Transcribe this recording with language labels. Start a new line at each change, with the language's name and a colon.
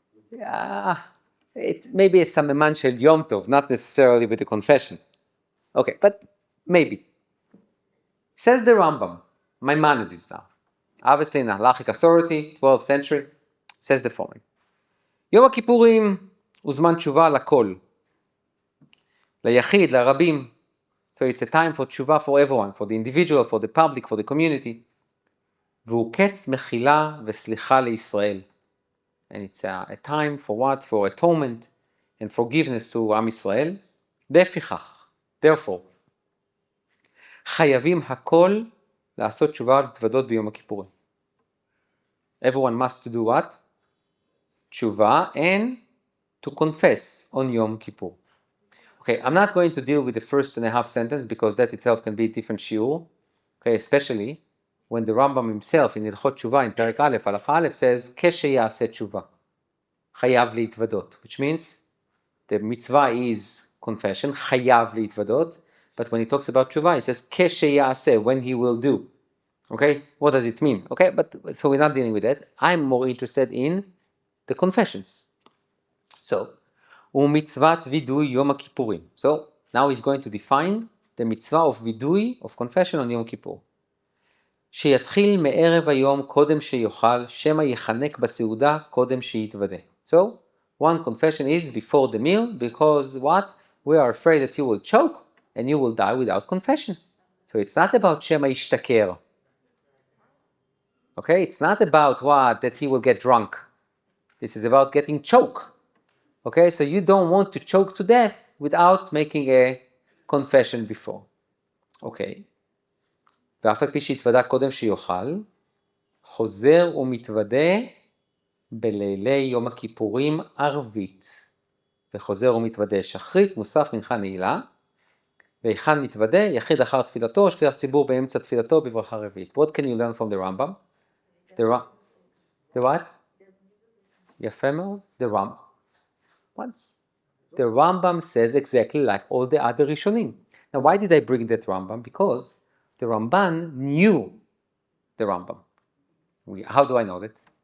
English: Yeah, it maybe a
Hebrew: סממן של יום טוב,
English: not necessarily with the confession. Okay, but maybe. Says the Rambam, Maimonides now, obviously in halachic authority, 12th century, says the following.
Hebrew: יום הכיפורים הוא זמן תשובה לכל, ליחיד, לרבים.
English: So it's a time for תשובה for everyone, for the individual, for the public, for the community.
Hebrew: והוא קץ מחילה וסליחה לישראל.
English: And it's a time for what? For atonement and forgiveness to עם ישראל.
Hebrew: לפיכך,
English: therefore,
Hebrew: חייבים הכל לעשות תשובה ולהתוודות ביום הכיפורים.
English: Everyone must do what? תשובה and to confess on Yom Kippur. Okay, I'm not going to deal with the first and a half sentence because that itself can be a different shiur. Okay, especially when the Rambam himself in Hilchot Tshuva in Perek Aleph, Halacha Aleph says,
Hebrew: כשיעשה תשובה, חייב להתוודות,
English: which means the mitzvah is confession,
Hebrew: חייב להתוודות,
English: but when he talks about תשובה, he says, כשיעשה, when he will do. Okay, what does it mean? Okay, but so we're not dealing with that. I'm more interested in the confessions.
Hebrew: So, ומצוות וידוי יום הכיפורים.
English: So, now he's going to define the mitzvah of vidui, of confession on Yom Kippur.
Hebrew: שיתחיל מערב היום קודם שיאכל, שמא יחנק בסעודה קודם שיתוודה.
English: So, one confession is before the meal, because what? We are afraid that you will choke and you will die without confession. So it's not about
Hebrew: שמא ישתכר.
English: Okay, it's not about what? That he will get drunk. This is about getting choked. Okay, so you don't want to choke to death without making a confession before. Okay.
Hebrew: ואף על פי שהתוודה קודם שיאכל, חוזר ומתוודה בלילי יום הכיפורים ערבית. וחוזר ומתוודה שחרית, מוסף, מנחה, נעילה. והיכן מתוודה, יחיד אחר תפילתו, שליח ציבור באמצע תפילתו בברכה רביעית.
English: What can you learn from the Rambam? The what?
Hebrew: יפה מאוד.
English: The Rambam. Once. The Rambam says exactly like all the other Rishonim. Now why did I bring that Rambam? Because the Ramban knew the Rambam. How do I know that?